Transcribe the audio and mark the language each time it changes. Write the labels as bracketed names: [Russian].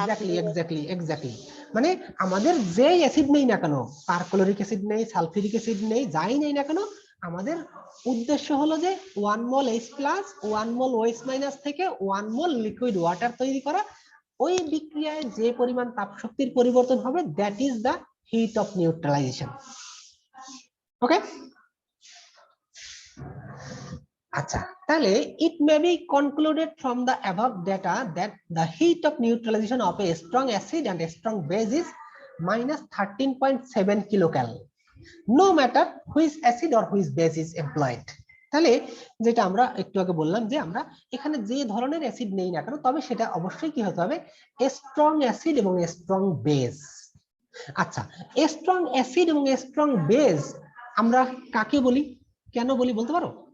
[Bangla] Exactly মানে আমাদের যেই অ্যাসিড নেই না কেন, পারক্লোরিক অ্যাসিড নেই, সালফিউরিক অ্যাসিড নেই, যাই নেই না কেন, আমাদের উদ্দেশ্য হলো যে 1 মোল H+, 1 মোল OH- থেকে 1 মোল লিকুইড ওয়াটার তৈরি করা। ওই বিক্রিয়ায় যে পরিমাণ তাপ শক্তির পরিবর্তন হবে [English] That is the heat of neutralisation. [Bangla] ওকে, আচ্ছা, তাহলে [English] it may be concluded from the above data that the heat of neutralization of a strong acid and a strong base is minus 13.7 kilocal, no matter which acid or which base is employed. [Bangla] তাহলে যেটা আমরা একটু আগে বললাম যে আমরা এখানে যে ধরনের অ্যাসিড নেই না কেন, তবে সেটা অবশ্যই কি হতে হবে, স্ট্রং অ্যাসিড এবং স্ট্রং বেস। আচ্ছা, স্ট্রং অ্যাসিড এবং স্ট্রং বেস আমরা কাকে বলি, কেন বলি বলতে পারো?